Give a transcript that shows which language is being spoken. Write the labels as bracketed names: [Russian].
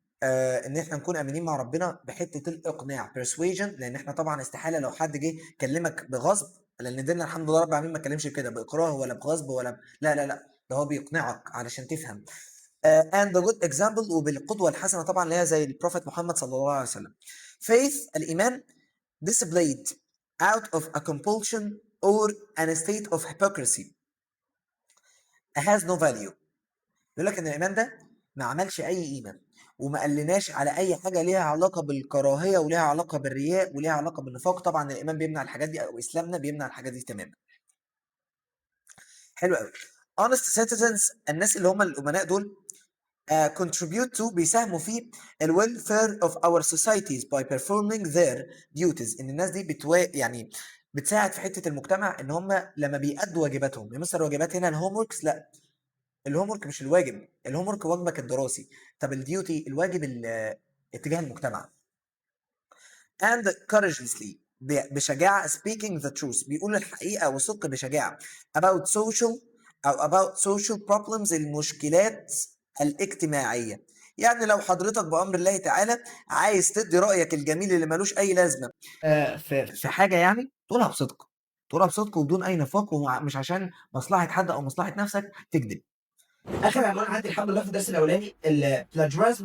[Arabic] ان احنا نكون امينين مع ربنا بحته الاقناع persuasion، لان احنا طبعا استحاله لو حد جه كلمك بغصب، لان ديننا الحمد لله رب العالمين ما اتكلمش كده باكراه ولا بغصب ولا لا لا لا، ده هو بيقنعك علشان تفهم. [English] and the good example [Arabic] وبالقدوه الحسنه طبعا اللي هي زي البروفيت محمد صلى الله عليه وسلم. [English] faith [Arabic] الايمان [English] displayed out of a compulsion or an state of hypocrisy has no value. [Arabic] يقول لك ان الايمان ده ما عملش اي قيمه وما قلناش على اي حاجه ليها علاقه بالكراهيه وليها علاقه بالرياء وليها علاقه بالنفاق. طبعا الايمان بيمنع الحاجات دي او اسلامنا بيمنع الحاجات دي تماما. حلو قوي. [English] honest citizens [Arabic] الناس اللي هم الامناء دول [English] contribute to [Arabic] بيساهموا في ال [English] welfare of our societies by performing their duties. [Arabic] ان الناس دي يعني بتساعد في حته المجتمع ان هم لما بيأدوا واجباتهم. يا مستر واجبات هنا الهوم وركس؟ لا، الهوم ورك مش الواجب، الهوم ورك واجبك الدراسي. طب الديوتي الواجب اتجاه المجتمع. [English] and courageously [Arabic] بشجاعة [English] speaking the truth [Arabic] بيقول الحقيقة وصدق بشجاعة [English] about social أو about social problems [Arabic] المشكلات الاجتماعية. يعني لو حضرتك بأمر الله تعالى عايز تدي رأيك الجميل اللي ملوش أي لازمة في حاجة، يعني تقولها بصدق، تقولها بصدق وبدون أي نفاق، ومش عشان مصلحة حد أو مصلحة نفسك تكذب. اخر عنوان عندي الحمد لله في الدرس الاولاني البلاجرازم.